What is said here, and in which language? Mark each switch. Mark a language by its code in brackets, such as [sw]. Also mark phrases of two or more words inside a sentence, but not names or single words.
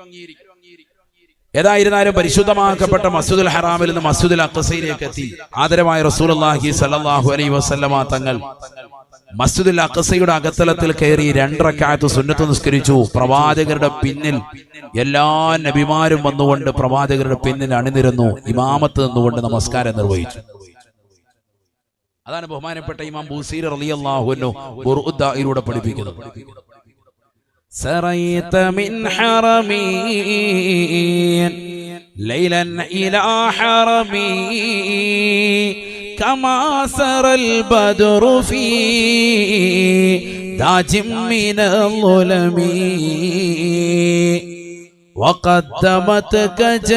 [ml] ഏതായിരുന്നാലും പരിശുദ്ധമാക്കപ്പെട്ട മസ്ജിദുൽ ഹറാമിൽ നിന്ന് മസ്ജിദുൽ അഖ്സയിലേക്ക് എത്തി ആദരവായ [ar] رسول الله صلى الله عليه وسلم [ml] തങ്ങൾ മസ്ജിദുൽ അഖ്സയുടെ അകത്തളത്തിൽ കയറി 2 റക്അത്ത് സുന്നത്ത് നിസ്കരിച്ചു. പ്രവാചകരുടെ പിന്നിൽ എല്ലാ നബിമാരും വന്നുകൊണ്ട് പ്രവാചകരുടെ പിന്നിൽ അണിനിരന്നു, ഇമാമത്ത് നിന്നുകൊണ്ട് നമസ്കാരം നിർവഹിച്ചു. അതാണ് ബഹുമാനപ്പെട്ട ഇമാം ബൂസീരി [ar] رضي الله عنه [ml] ഖുർആനിലൂടെ പഠിപ്പിക്കുന്നത്. [ar] سريت من حرمي ليلا إلى حرمي كما سرى البدر في داج من الظلم وقدمتك